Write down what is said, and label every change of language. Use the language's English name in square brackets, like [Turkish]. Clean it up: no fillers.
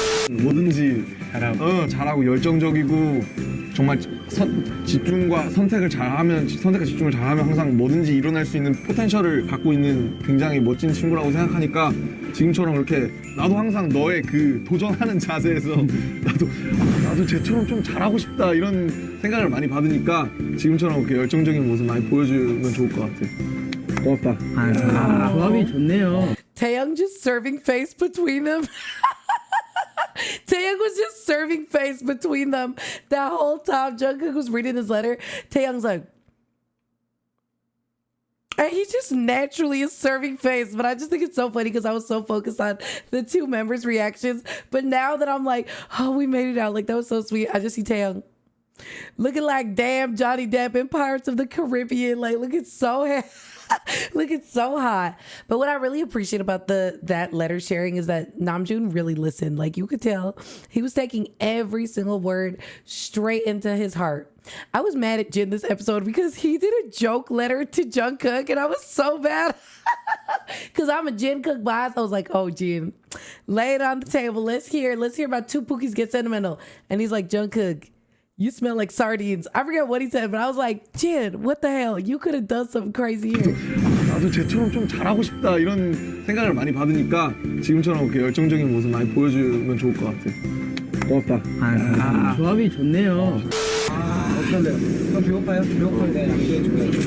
[Korean] 뭐든지 잘하고 열정적이고 정말 집중과 선택과 집중을 잘하면 항상 뭐든지 일어날 수 있는 포텐셜을 갖고 있는 굉장히 멋진 친구라고 생각하니까 지금처럼 그렇게 나도 항상 너의 그 도전하는 자세에서 나도 쟤처럼 좀 잘하고 싶다 이런 생각을 많이 받으니까 지금처럼 그렇게 열정적인 모습 많이 보여주면 좋을 것 같아. 고맙다. 조합이 좋네요. [English] Taeyang just serving face between them. Taeyang was just serving face between them that whole time. Jungkook was reading his letter. Taeyang's like, and he just naturally is serving face. But I just think it's so funny because I was so focused on the two members' reactions. But now that I'm like, oh, we made it out. Like, that was so sweet. I just see Taeyang looking like damn Johnny Depp in Pirates of the Caribbean. Like, looking so looking so hot. But what I really appreciate about that letter sharing is that Namjoon really listened. Like, you could tell he was taking every single word straight into his heart. I was mad at Jin this episode because he did a joke letter to Jungkook, and I was so bad because I'm a Jungkook boss. I was like, oh, Jin, lay it on the table. Let's hear about two Pookies get sentimental. And he's like, Jungkook, you smell like sardines. I forget what he said, but I was like, Jin, what the hell? You could have done something crazy here. [Korean] 나도 쟤처럼 좀 잘하고 싶다 이런 생각을 많이 받으니까 지금처럼 그렇게 열정적인 모습 많이 보여주면 좋을 것 같아. 고맙다. 조합이 좋네요. 어떤데요? 형 배고파요? 배고파면 내가 양주해줄게.